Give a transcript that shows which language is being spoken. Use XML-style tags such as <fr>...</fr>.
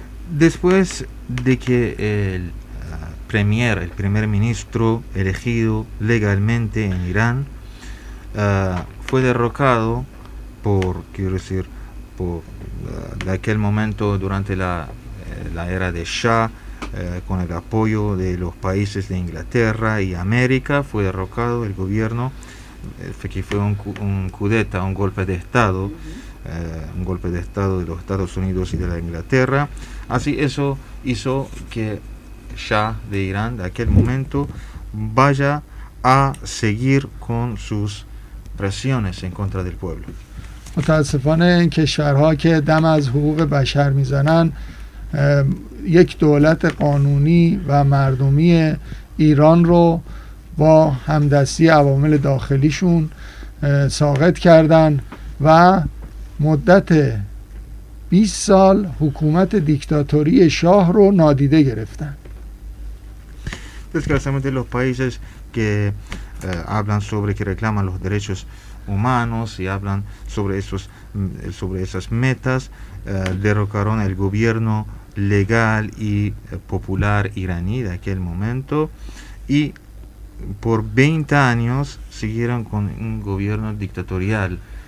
<es>Después de que el primer ministro elegido legalmente en Irán fue derrocado por, quiero decir, por de aquel momento durante la era de Shah, con el apoyo de los países de Inglaterra y América, fue derrocado el gobierno, que fue un coup d'état, un golpe de Estado. Un golpe de Estado de los Estados Unidos y de la Inglaterra. Así, eso hizo que Shah de Irán, de aquel momento, vaya a seguir con sus presiones en contra del pueblo.</es> <fa>متاسفانه این کشورها که دم از حقوق بشر میزنن، یک دولت قانونی و مردمی ایران رو با همدستی عوامل داخلیشون ساقط کردن و مدت 20 سال حکومت دیکتاتوری شاه رو نادیده گرفتن.</fa> <es>Desgraciadamente los países que hablan sobre que reclaman los derechos humanos y hablan sobre esas metas derrocaron el gobierno legal y popular iraní de aquel momento y por 20 años siguieron con un gobierno dictatorial.</es>